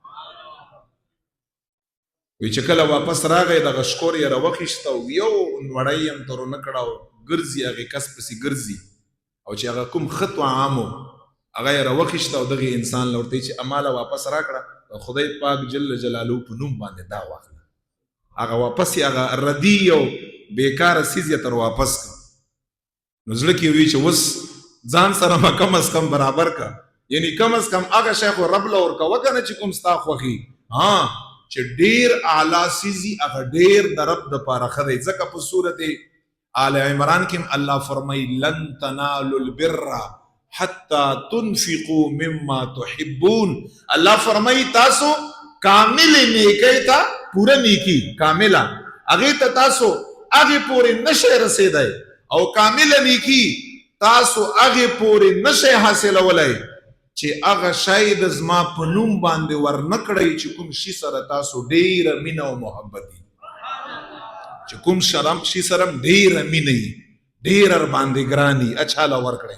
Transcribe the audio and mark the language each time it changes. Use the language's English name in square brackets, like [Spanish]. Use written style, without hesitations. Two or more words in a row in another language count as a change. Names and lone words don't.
[Pashto] وی چې کله واپس راغی دغه شکور یې راوخیسته او یو نوړی یې هم تر ونه کړه او ګرځي هغې کس پسې ګرځي او چې هغه کوم ښه طعام و هغه یې راوخیسته او دغې انسان له ورته چې اماله واپس راکړه خدای پاک [Arabic] جل جلاله [Pashto] په نوم باندې دا واخله هغه واپس یې هغه ردي او بیکاره څیز یې تر واپس کړه نو زړه کې وي چې اوس ځان سره ما [Persian] کم از کم [Pashto] برابر که یعنی [Persian] کم از کم [Pashto] هغه شی خو رب له ورکوه که نه چې کوم ستا خوښي چې ډېر اعلی سیزي هغه ډېر د رب دپاره ښه دی ځکه په صورت آل عمران کې الله فرمایي [Arabic] لن تنالوا البر حتی تنفقوا مما تحبون. [Pashto] الله فرمایي تاسو کامل نیکی ته پوره نیکی کامله هغې ته تاسو هغې پورې نشئ رسېدی او کامله نیکی تاسو هغې پورې نشئ حاصلولی چې هغه شی د زما په نوم باندې ورنه کړئ چې کوم شي سره تاسو ډېره مینه او محبت وي، چې کوم شي سره ډېره مینه وي، ډېر باندې ګران وي، چا له ورکړئ؟